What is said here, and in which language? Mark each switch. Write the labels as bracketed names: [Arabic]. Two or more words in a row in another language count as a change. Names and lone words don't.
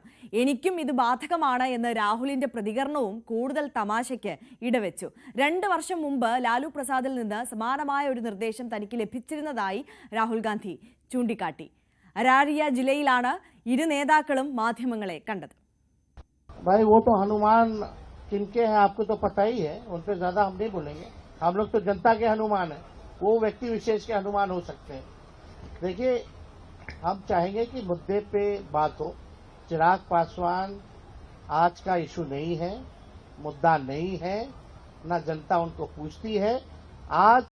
[Malayalam] എനിക്കും ഇത് ബാധകമാണ് എന്ന് രാഹുലിന്റെ പ്രതികരണവും കൂടുതൽ തമാശയ്ക്ക് ഇടവെച്ചു. 2 വർഷം മുമ്പ് ലാലു പ്രസാദിൽ നിന്ന് സമാനമായ ഒരു നിർദ്ദേശം തനിക്ക് ലഭിച്ചിരുന്നതായി രാഹുൽ ഗാന്ധി ചൂണ്ടിക്കാട്ടി. അരാരിയ ജില്ലയിലാണ് ഇരു നേതാക്കളും മാധ്യമങ്ങളെ കണ്ടത്. [Hindi] भाई वो तो हनुमान किनके हैं आपको तो पता ही है, उन पे ज्यादा हम नहीं बोलेंगे. हम लोग तो जनता के हनुमान है, वो व्यक्ति विशेष के हनुमान हो सकते हैं. देखिए, हम चाहेंगे कि मुद्दे पे बात हो. चिराग पासवान आज का इशू नहीं है, मुद्दा नहीं है, ना जनता उनको पूछती है.